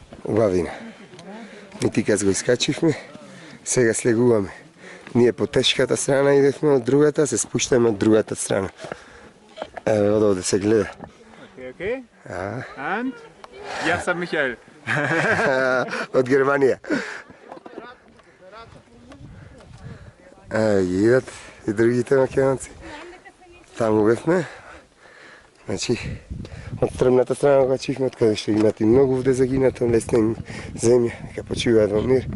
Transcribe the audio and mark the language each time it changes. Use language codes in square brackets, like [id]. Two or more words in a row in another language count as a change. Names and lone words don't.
[mk] Убавина. Нити каз го искачихме, сега слегуваме. Ние по тешката страна идехме од другата, се спуштаме од другата страна. Ево од овде се гледа. [en] Okay. And? [sr] Ja sam Michael. [mk] Од Германија. Ги идат и другите македонци. Таму бевме. Значи, од стрмната страна го чихме, од каде што имат и многу овде загинато, лесна им земја, дека почиваат во мир.